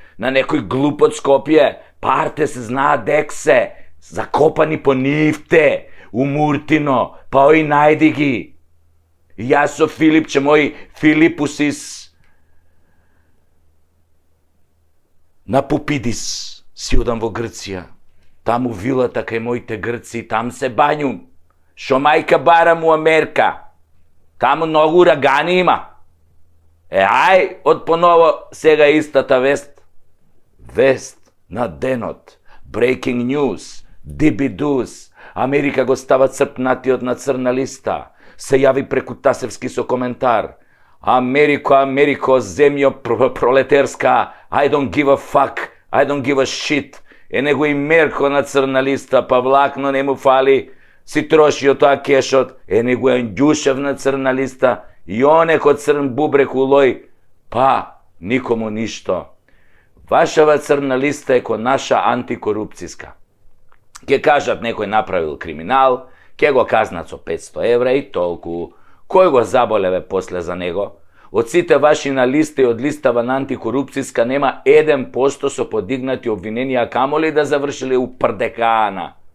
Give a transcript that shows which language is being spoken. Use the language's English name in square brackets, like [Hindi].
[Macedonian] На некој глуп од Скопје, парте се знаат дек се, закопани по нивте, у Муртино, па ој најди ги. Јас со Филипче, мој Филипусис, на Пупидис си одам во Грција. Таму вилата кај моите грци, там се бањум. Шо мајка барам у Америка. Таму многу урагани има. Ај, од поново сега истата вест. Вест на денот. [English] Breaking news. [Macedonian] Дибидус. Америка го става црпнатиот на црна листа. Се јави преку Тасевски со коментар: Америко, земјо пролетерска, [English] I don't give a fuck, I don't give a shit. [Macedonian] Него и Мерко на црна листа, па влакно не му фали, си трошио тоа кешот, него е Ѓушев на црна листа, и онеко црн бубрек улој, па никому ништо. Вашава црна листа е ко наша антикорупцијска. Ке кажат некој направил криминал, ке го казнат со 500 евра и толку. Кој го заболеве после за него? Од сите ваши на листа и од листава на антикорупцијска нема 1% со подигнати обвиненија, камоли да завршиле у прдекана.